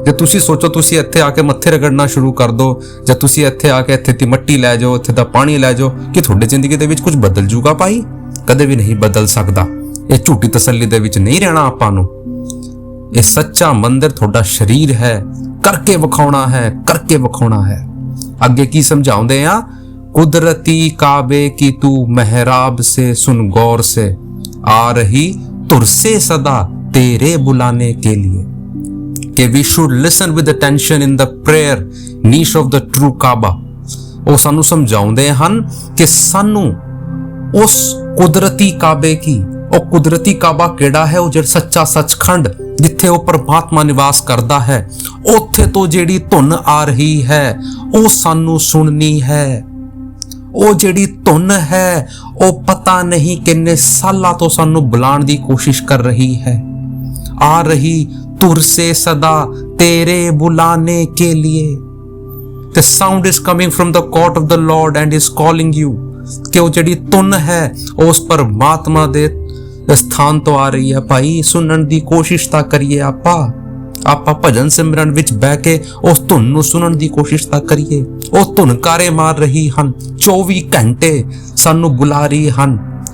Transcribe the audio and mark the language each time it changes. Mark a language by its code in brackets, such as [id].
[pa] ਜੇ ਤੁਸੀਂ ਸੋਚੋ ਤੁਸੀਂ ਇੱਥੇ ਆ ਕੇ ਮੱਥੇ ਰਗੜਨਾ ਸ਼ੁਰੂ ਕਰ ਦਿਓ, ਜਾਂ ਤੁਸੀਂ ਇੱਥੇ ਆ ਕੇ ਇੱਥੇ ਦੀ ਮਿੱਟੀ ਲੈ ਜਾਓ, ਇੱਥੇ ਦਾ ਪਾਣੀ ਲੈ ਜਾਓ, ਕਿ ਤੁਹਾਡੀ ਜ਼ਿੰਦਗੀ ਦੇ ਵਿੱਚ ਕੁਝ ਬਦਲ ਜੂਗਾ ਭਾਈ? ਕਦੇ ਵੀ ਨਹੀਂ ਬਦਲ ਸਕਦਾ। ਇਹ ਝੂਠੀ ਤਸੱਲੀ ਦੇ ਵਿੱਚ ਨਹੀਂ ਰਹਿਣਾ ਆਪਾਂ ਨੂੰ। ਇਹ ਸੱਚਾ ਮੰਦਰ ਤੁਹਾਡਾ ਸਰੀਰ ਹੈ, ਕਰਕੇ ਵਿਖਾਉਣਾ ਹੈ, ਕਰਕੇ ਵਿਖਾਉਣਾ ਹੈ। ਅੱਗੇ ਕੀ ਸਮਝਾਉਂਦੇ ਆ? [hi] कुदरती काबे की तू मेहराब से सुन गौर से, आ रही तुर से सदा तेरे बुलाने के लिए। [en] कि we should listen with attention in the prayer niche of the true Kaaba। [pa] ਉਹ ਸਾਨੂੰ ਸਮਝਾਉਂਦੇ ਹਨ ਕਿ ਸਾਨੂੰ ਉਸ ਕੁਦਰਤੀ ਕਾਬੇ ਕੀ, ਉਹ ਕੁਦਰਤੀ ਕਾਬਾ ਕਿਹੜਾ ਹੈ? ਉਹ ਜਿਹੜਾ ਸੱਚਾ ਸੱਚਖੰਡ ਜਿੱਥੇ ਉਹ ਪਰਮਾਤਮਾ ਨਿਵਾਸ ਕਰਦਾ ਹੈ, ਉੱਥੇ ਤੋਂ ਜਿਹੜੀ ਧੁਨ ਆ ਰਹੀ ਹੈ ਉਹ ਸਾਨੂੰ ਸੁਣਨੀ ਹੈ। ਉਹ ਜਿਹੜੀ ਧੁਨ ਹੈ ਉਹ ਪਤਾ ਨਹੀਂ ਕਿੰਨੇ ਸਾਲਾਂ ਤੋਂ ਸਾਨੂੰ ਬੁਲਾਉਣ ਦੀ ਕੋਸ਼ਿਸ਼ ਕਰ ਰਹੀ ਹੈ। [hi] ਆ ਰਹੀ ਤੁਰ ਸੇ ਸਦਾ ਤੇਰੇ ਬੁਲਾਨੇ ਕੇ लिए। [en] The sound is coming from the court of the Lord and is calling you। [pa] ਕਿ ਉਹ ਜਿਹੜੀ ਧੁਨ ਹੈ ਉਸ ਪਰਮਾਤਮਾ ਦੇ ਸਥਾਨ ਤੋਂ ਆ ਰਹੀ ਹੈ ਭਾਈ। ਸੁਣਨ ਦੀ ਕੋਸ਼ਿਸ਼ ਤਾਂ ਕਰੀਏ। ਆਪਾਂ ਭਜਨ ਸਿਮਰਨ ਵਿੱਚ ਬਹਿ ਕੇ ਉਸ ਧੁਨ ਨੂੰ ਸੁਣਨ ਦੀ ਕੋਸ਼ਿਸ਼ ਤਾਂ ਕਰੀਏ। ਉਹ ਧੁਨ ਕਾਰੇ ਮਾਰ ਰਹੀ ਹਨ, 24 ਘੰਟੇ ਸਾਨੂੰ ਬੁਲਾ ਰਹੀ ਹਨ।